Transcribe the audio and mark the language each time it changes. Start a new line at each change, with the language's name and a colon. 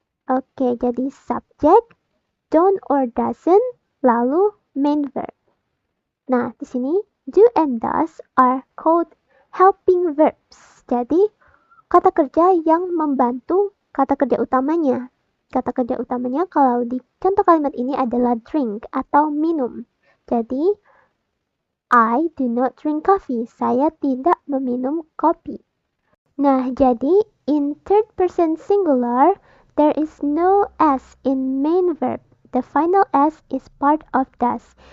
Indonesian: Oke, jadi subject, don't or doesn't, lalu main verb. Nah, di sini
English: Do and does are called helping verbs.
Indonesian: Jadi, kata kerja yang membantu kata kerja utamanya. Kata kerja utamanya kalau di contoh kalimat ini adalah drink atau minum. Jadi,
English: I do not drink coffee.
Indonesian: Saya tidak meminum kopi. Nah, jadi
English: in third person singular, there is no S in main verb. The final S is part of does.